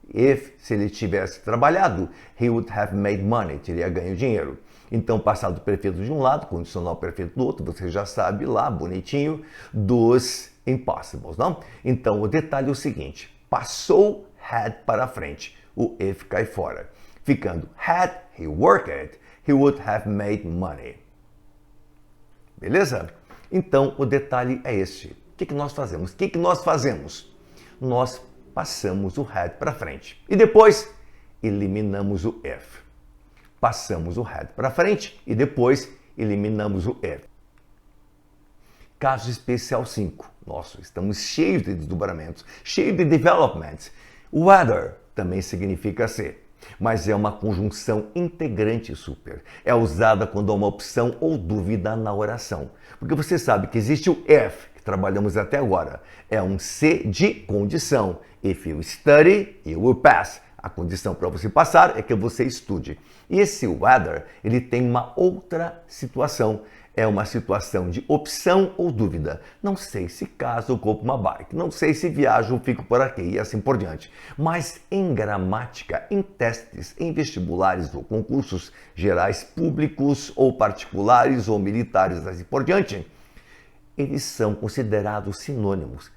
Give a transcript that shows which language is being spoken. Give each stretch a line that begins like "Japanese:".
Portuguese: If, se ele tivesse trabalhado,
English: he would have made money,
Portuguese: teria ganho dinheiro. Então, passado perfeito de um lado, condicional perfeito do outro, você já sabe lá, bonitinho, dos impossibles, não? Então, o detalhe é o seguinte, passou had para frente, o if cai fora.
English: Ficando, had he worked, he would have made money.
Portuguese: Beleza? Então, o detalhe é este. O que nós fazemos? Nós passamos o had para frente. E depois, eliminamos o if. Passamos o had para frente e depois eliminamos o if. Caso especial 5. Nossa, estamos cheios de desdobramentos, cheios de developments. Whether também significa ser, mas é uma conjunção integrante super. É usada quando há uma opção ou dúvida na oração. Porque você sabe que existe o if, que trabalhamos até agora. É um se de condição.
English: If you study, you will pass.
Portuguese: A condição para você passar é que você estude. E esse whether, ele tem uma outra situação. É uma situação de opção ou dúvida. Não sei se caso ou compro uma bike, não sei se viajo ou fico por aqui e assim por diante. Mas em gramática, em testes, em vestibulares ou concursos gerais públicos ou particulares ou militares assim por diante, eles são considerados sinônimos.